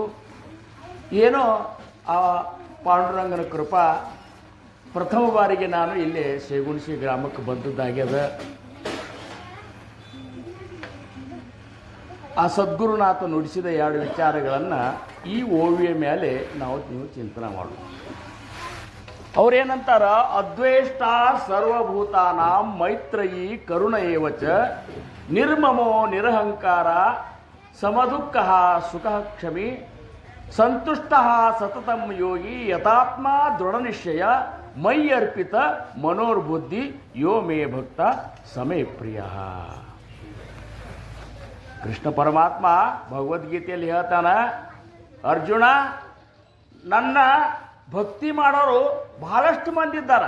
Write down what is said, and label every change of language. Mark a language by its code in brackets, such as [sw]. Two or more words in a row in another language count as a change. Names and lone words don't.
[kn] ಏನೋ ಆ ಪಾಂಡುರಂಗನ ಕೃಪಾ ಪ್ರಥಮ ಬಾರಿಗೆ ನಾನು ಇಲ್ಲಿ ಸೇಗುಣಸಿ ಗ್ರಾಮಕ್ಕೆ ಬಂದದ್ದಾಗ್ಯದ. ಆ ಸದ್ಗುರುನಾಥ ನುಡಿಸಿದ 2 ವಿಚಾರಗಳನ್ನು ಈ ಓವಿಯ ಮೇಲೆ ನೀವು ಚಿಂತನೆ ಮಾಡೋದು. ಅವ್ರೇನಂತಾರ, [sa] ಅದ್ವೇಷ್ಟ ಸರ್ವಭೂತಾನಾಂ ಮೈತ್ರಯಿ ಕರುಣ ಏವಚ ನಿರ್ಮಮೋ ನಿರಹಂಕಾರ ಸಮದುಃಖ ಸುಖ ಕ್ಷಮಿ ಸಂತುಷ್ಟ ಸತತಂ ಯೋಗಿ ಯಥಾತ್ಮ ದೃಢನಿಶ್ಚಯ ಮೈ ಅರ್ಪಿತ ಮನೋರ್ಬುದ್ಧಿ ಯೋ ಮೇ ಭಕ್ತ ಸಮೇ ಪ್ರಿಯ. [kn] ಕೃಷ್ಣ ಪರಮಾತ್ಮ ಭಗವದ್ಗೀತೆಯಲ್ಲಿ ಹೇಳ್ತಾನೆ, ಅರ್ಜುನ, ನನ್ನ ಭಕ್ತಿ ಮಾಡೋರು ಬಹಳಷ್ಟು ಮಂದಿ ಇದ್ದಾರೆ.